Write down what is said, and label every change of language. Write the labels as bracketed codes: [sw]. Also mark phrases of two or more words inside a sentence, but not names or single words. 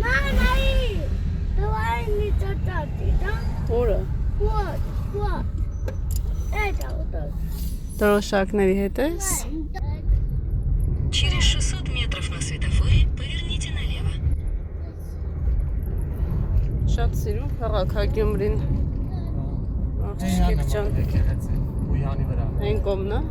[ru] Давай не татати, да? [hy] Որը, [ru] Вот. Это вот так. [hy] դրոշակների հետ ես, [ru] Через 600 метров на светофоре поверните налево. [hy] շատ սիրում քաղաք է Գյումրին, աղջիկ ջան, Եկեղեցի։ Ու Յանի վրա։ այն կողմն է,